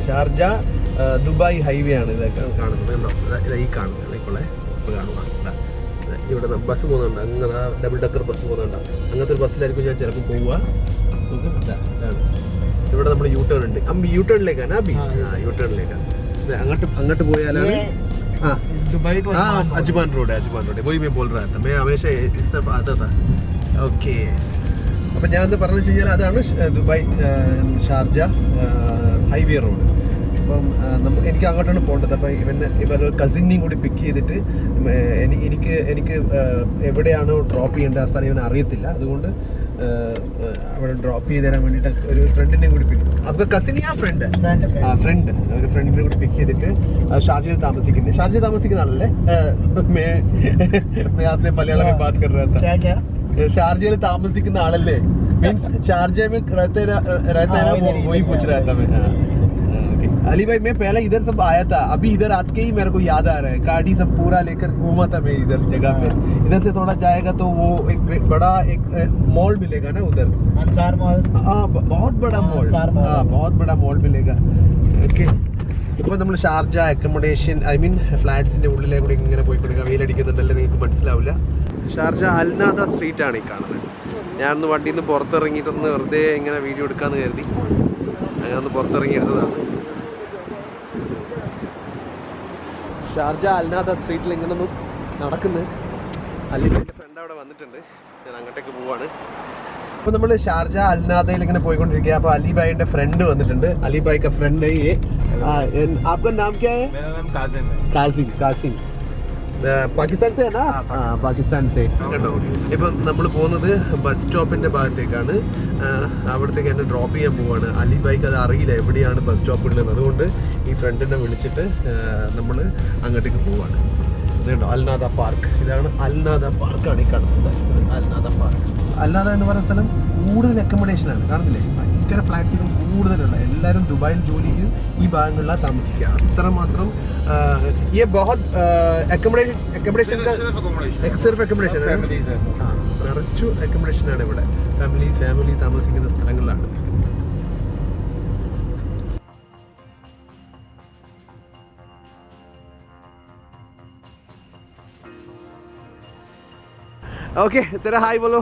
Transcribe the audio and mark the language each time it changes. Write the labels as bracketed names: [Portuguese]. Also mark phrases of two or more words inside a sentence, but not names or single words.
[Malayalam] ഷാർജ ദുബായ് ഹൈവേ ആണ് ഇതൊക്കെ കാണുന്നത്. കണ്ടോ, ഈ കാണുന്നത് ഇപ്പോൾ കാണുക. ഇവിടെ ബസ് പോകുന്നുണ്ട്, അങ്ങനെ [English] double decker bus [Malayalam] പോകുന്നുണ്ട്. അങ്ങനത്തെ ഒരു ബസ്സിലായിരിക്കും ഞാൻ ചിലപ്പോൾ പോവുക. ഇതാണ് ഇവിടെ നമ്മൾ യു ടേൺ ഉണ്ട്. യു ടേണിലേക്കാണ് യു ടേണിലേക്കാണ്. അങ്ങോട്ട് പോയാലാണ് [Hindi] अजमान रोड है. वही मैं बोल रहा था, मैं हमेशा इस तरफ आता था. [Malayalam] ഓക്കെ. അപ്പം ഞാൻ പറഞ്ഞു വെച്ച് കഴിഞ്ഞാൽ അതാണ് ദുബായ് ഷാർജ ഹൈവേ റോഡ്. അപ്പം എനിക്ക് അങ്ങോട്ടാണ് പോകേണ്ടത്. അപ്പം ഇവരുടെ കസിനെയും കൂടി പിക്ക് ചെയ്തിട്ട് എനിക്ക് എവിടെയാണോ ഡ്രോപ്പ് ചെയ്യേണ്ട ആ സ്ഥലം ഇവനെ അറിയത്തില്ല. അതുകൊണ്ട് അവിടെ ഡ്രോപ്പ് ചെയ്ത് തരാൻ വേണ്ടിയിട്ട് ഒരു ഫ്രണ്ടിനെയും കൂടി പിക്ക്. അപ്പോൾ കസിൻ ആ ഫ്രണ്ട് ഒരു ഫ്രണ്ടിനെ കൂടി പിക്ക് ചെയ്തിട്ട് ഷാർജയിൽ താമസിക്കുന്നത്. ഷാർജയിൽ താമസിക്കുന്ന ആളല്ലേ? [Hindi] मलयालम बात कर रहा था. [Malayalam] ഷാർജയിൽ താമസിക്കുന്ന ആളല്ലേ? [Hindi] मीन्स शारजा में रहते है ना, वही पूछ रहा था मैं. अली भाई मैं पहले इधर सब आया था, अभी इधर आके ही मेरे को याद आ रहा है, गाड़ी सब पूरा लेकर घूमा था मैं इधर जगह पे. इधर से थोड़ा जाएगा तो वो एक बड़ा एक मॉल मिलेगा ना उधर, अंसार मॉल. हाँ बहुत बड़ा मॉल, हाँ बहुत बड़ा मॉल मिलेगा. ओके. [Malayalam] ഇപ്പോൾ നമ്മൾ ഷാർജ [English] accommodation flats [Malayalam] ഉള്ളിലേക്ക് ഇങ്ങനെ പോയിക്കൊടുക്കുക. വെയിലടിക്കുന്നുണ്ടല്ലേ നിങ്ങൾക്ക് മനസ്സിലാവില്ല. ഷാർജ അൽനാദ സ്ട്രീറ്റ് ആണ് ഈ കാണുന്നത്. ഞാനൊന്ന് വണ്ടിയിൽ നിന്ന് പുറത്തിറങ്ങിയിട്ടൊന്ന് വെറുതെ ഇങ്ങനെ വീഡിയോ എടുക്കാമെന്ന് കരുതി അങ്ങനെ ഒന്ന് പുറത്തിറങ്ങിയെടുത്തതാണ്. ഷാർജ അൽനാദ സ്ട്രീറ്റിൽ ഇങ്ങനെ ഒന്ന് നടക്കുന്നത്. അലിബായിൻ്റെ ഫ്രണ്ട് അവിടെ വന്നിട്ടുണ്ട്, ഞാൻ അങ്ങോട്ടേക്ക് പോവാണ്. അപ്പോൾ നമ്മൾ ഷാർജ അൽനാദയിൽ ഇങ്ങനെ പോയിക്കൊണ്ടിരിക്കുക. അപ്പോൾ അലിബായിൻ്റെ ഫ്രണ്ട് വന്നിട്ടുണ്ട്. [Hindi] अली भाई का फ्रेंड आपका नाम क्या है? मेरा नाम कासिम. [Malayalam] പാകിസ്ഥാൻ സേ ആണ്? [Hindi] पाकिस्तान से. [Malayalam] കേട്ടോ, ഇപ്പം നമ്മൾ പോകുന്നത് ബസ് സ്റ്റോപ്പിന്റെ ഭാഗത്തേക്കാണ്. അവിടത്തേക്ക് എന്നെ ഡ്രോപ്പ് ചെയ്യാൻ പോവാണ്. അലിബായിക്ക് അത് അറിയില്ല എവിടെയാണ് ബസ് സ്റ്റോപ്പ് ഉള്ളത്. അതുകൊണ്ട് ഈ ഫ്രണ്ടിനെ വിളിച്ചിട്ട് നമ്മൾ അങ്ങോട്ടേക്ക് പോവാണ്. ഇതുണ്ടോ അൽനാദ പാർക്ക്. ഇതാണ് അൽനാദ പാർക്കാണ് ഈ കാണുന്നത്. അൽനാദ പാർക്ക്. അൽനാദ എന്ന് പറയുന്ന സ്ഥലം കൂടുതൽ അക്കോമഡേഷനാണ്. കാണുന്നില്ലേ? ഭയങ്കര ഫ്ലാറ്റ്സുകൾ കൂടുതലുള്ള. എല്ലാവരും ദുബായിൽ ജോലി ചെയ്യും ഈ ഭാഗങ്ങളിലാണ് താമസിക്കുക. അത്രമാത്രം [Hindi] ये बहुत [Malayalam] അക്കോമഡേഷൻ സിർഫ് അക്കോമഡേഷൻ ആണ്. നിറച്ചു അക്കോമഡേഷനാണ് ഇവിടെ. ഫാമിലി താമസിക്കുന്ന സ്ഥലങ്ങളിലാണ്. [Hindi] ओके तेरा हाय बोलो.